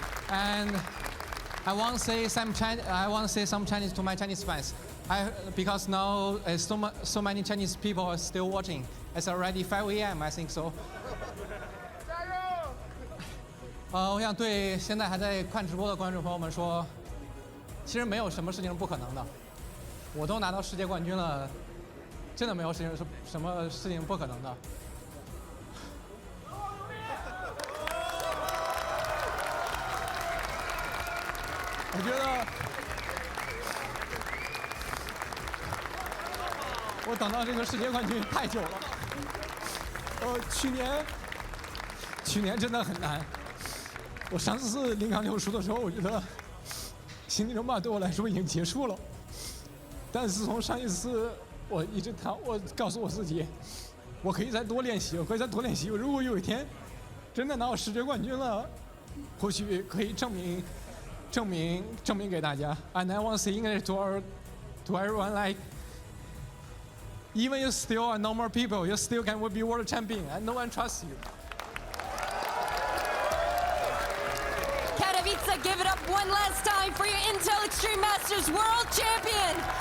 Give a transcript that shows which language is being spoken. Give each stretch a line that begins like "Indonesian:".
English: And I want to say some Chinese to my Chinese fans. Because now so many Chinese people are still watching. It's already 5 a.m. I think so.
Chinese: 我想对现在还在看直播的观众朋友们说，其实没有什么事情是不可能的。我都拿到世界冠军了，真的没有什么事情不可能的。我觉得我等到这个世界冠军太久了。去年真的很难。我上次0杠6输的时候，我觉得星际争霸对我来说已经结束了。但是从上一次，我告诉我自己，我可以再多练习，如果有一天真的拿到世界冠军了，或许可以证明给大家。
English: And I want to say English to to everyone, like, even you still are normal people, you still can be world champion, and no one trusts you. Katowice, give it up one last time for your Intel Extreme Masters World Champion.